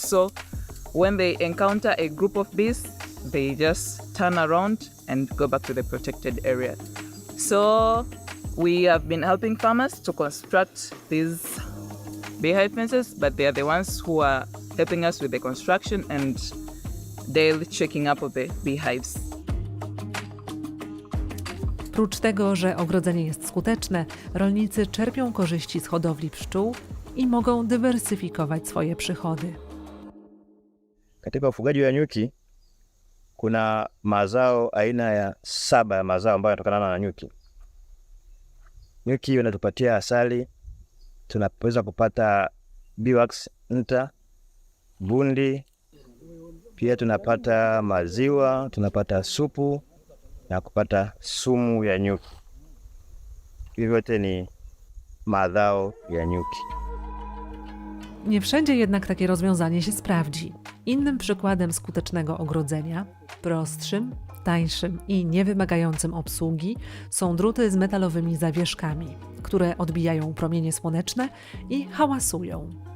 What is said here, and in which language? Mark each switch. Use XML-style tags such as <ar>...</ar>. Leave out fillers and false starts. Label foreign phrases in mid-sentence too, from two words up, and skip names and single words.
<en>So when they encounter a group of bees, they just turn around and go back to the protected area. So we have been helping farmers to construct these beehive fences, but they are the ones who are helping us with the construction and daily checking up of the beehives.</en> <pl>Prócz tego, że ogrodzenie jest skuteczne, rolnicy czerpią korzyści z hodowli pszczół i mogą dywersyfikować swoje przychody.</pl> <sw>Katika ufugaji wa nyuki kuna mazao aina ya 7 ya mazao ambayo yanatokana na nyuki. Nyuki wanatupatia asali, tunaweza kupata beeswax, nta, bundi, pia tunapata maziwa, tunapata supu na kupata sumu ya nyuki. Hivyo yote ni mazao ya nyuki.</sw> <pl>Nie wszędzie jednak takie rozwiązanie się sprawdzi. Innym przykładem skutecznego ogrodzenia, prostszym, tańszym i niewymagającym obsługi, są druty z metalowymi zawieszkami, które odbijają promienie słoneczne i hałasują.</pl>